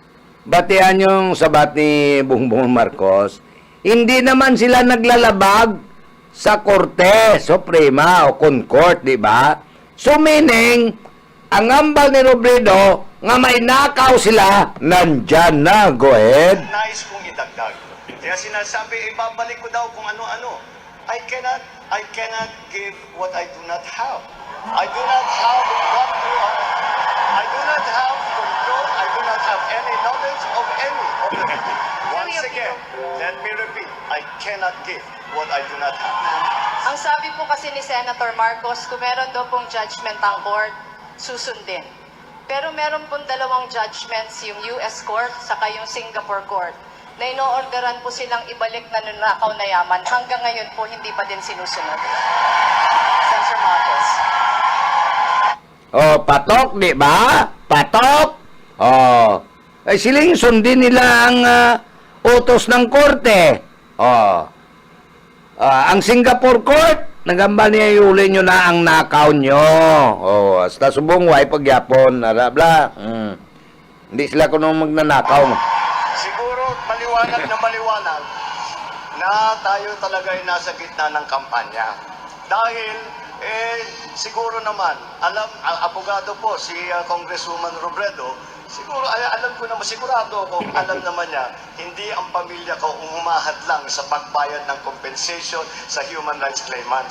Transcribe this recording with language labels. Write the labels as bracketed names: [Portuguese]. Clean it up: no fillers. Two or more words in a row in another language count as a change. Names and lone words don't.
[Filipino] Batihan yung sabat ni Bongbong Marcos, hindi naman sila naglalabag sa Korte Suprema o Concord, di ba? [English] So meaning, [Filipino] ang ambal ni Robredo, nga may nakaw sila, nandyan na. [English] Go ahead. [Filipino] Nais kong idagdag. Kaya sinasabi, ibabalik ko daw kung ano-ano. [English] I cannot give what I do not have. I do not have control. I do not have any knowledge of any of them. Once again, let me repeat, I cannot give what I do not have. [Filipino] Ang sabi po kasi ni Senator Marcos, kung meron daw pong judgment ang court, susundin. Pero meron pong dalawang judgments, yung US Court saka yung Singapore Court, na ino-orderan po silang ibalik na nanakaw na yaman. Hanggang ngayon po, hindi pa din sinusunod. Senator Marcos. Patok, di ba? Patok. Ay siling sundin nila ang utos ng korte. [Hiligaynon] Ang Singapore Court, nagambal niya iuli nyo na ang nakaw nyo. Hasta subong way pagyapon. [Filipino] Bla. Hindi sila kuno magnanakaw. Siguro maliwanag na tayo talaga ay nasa gitna ng kampanya. Dahil siguro naman, abogado po si Congresswoman Robredo, siguro alam ko naman, sigurado ako, alam naman niya, hindi ang pamilya ko umahad lang sa pagbayad ng compensation sa [English] human rights claimants.